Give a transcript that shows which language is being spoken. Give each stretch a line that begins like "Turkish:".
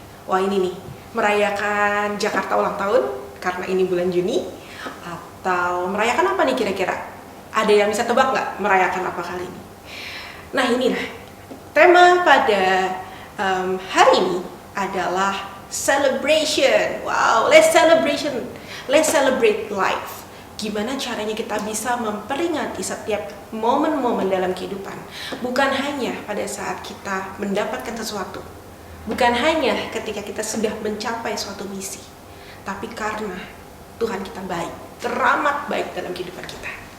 Indonesian: Wah ini nih, merayakan Jakarta ulang tahun karena ini bulan Juni, atau merayakan apa nih kira-kira? Ada yang bisa tebak nggak merayakan apa kali ini? Nah inilah tema pada hari ini adalah celebration.
English: Wow, let's celebrate life.
Indonesian: Gimana caranya kita bisa memperingati setiap momen-momen dalam kehidupan. Bukan hanya pada saat kita mendapatkan sesuatu, bukan hanya ketika kita sudah mencapai suatu misi, tapi karena Tuhan kita baik, teramat baik dalam kehidupan kita.